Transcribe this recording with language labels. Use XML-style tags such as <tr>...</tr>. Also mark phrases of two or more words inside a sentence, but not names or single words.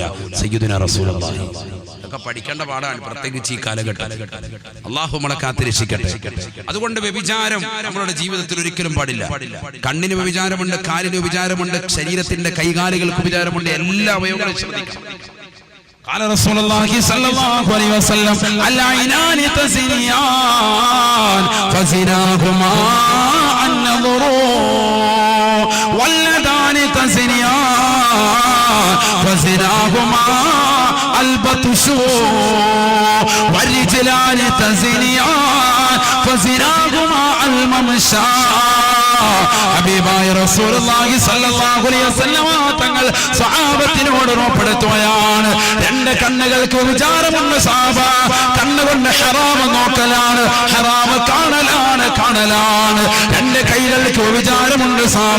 <ar>سيدنا رسول الله</ar> <ml>ഒക്കെ പഠിക്കേണ്ട പാടാണ്, പ്രത്യേകിച്ച് ഈ കാലഘട്ടം. അല്ലാഹു നമ്മളെ കാത്തിരക്ഷിക്കട്ടെ. അതുകൊണ്ട് വ്യഭിചാരം നമ്മുടെ ജീവിതത്തിൽ ഒരിക്കലും പാടില്ല. കണ്ണിന് വ്യഭിചാരമുണ്ട്, കാലിന് വ്യഭിചാരമുണ്ട്, ശരീരത്തിന്റെ കൈകാലുകൾക്ക് വ്യഭിചാരമുണ്ട്. എല്ലാ അവയവങ്ങളും ശ്രദ്ധിക്കണം.</ml> <ar>قال رسول الله صلى الله عليه وسلم العينان تزنيان فزناهما النظر واليدان تزنيان فزناهما البطش والرجلان تزنيان فزناهما الممشى.</ar> <ml>ഹബീബായ</ml> <ar>رسول الله صلى الله عليه وسلم</ar> <ml>തങ്ങൾ സ്വഹാബത്തിനോട് ഉറപ്പെടുത്തുകയാണ്, 2 കണ്ണുകൾക്ക് വിചാരമുണ്ട് സഹാബ. കണ്ണുകൊണ്ട് ഹറാം നോക്കലാണ്, ഹറാം കാണലാണ്. 2 കൈകൾക്ക് വിചാരമുണ്ട് സഹാബ.</ml>